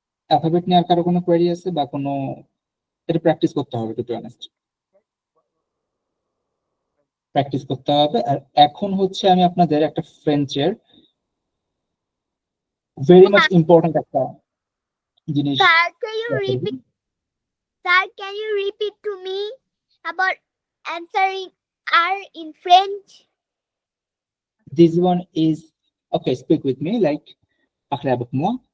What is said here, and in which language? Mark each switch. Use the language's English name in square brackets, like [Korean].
[Bangla] Alphabet নিয়ে আর কারো কোনো কোয়েরি আছে বা কোনো, এটা প্র্যাকটিস করতে হবে, [English] to be honest [Bangla] প্র্যাকটিস করতে হবে। আর এখন হচ্ছে আমি আপনাদের একটা ফ্রেঞ্চের [English] very much important [Bangla] একটা জিনিস [English] Sir, can you repeat? Sir, can you repeat to me about answering R in French? This one is okay. Speak with me, like [French] parlez avec moi.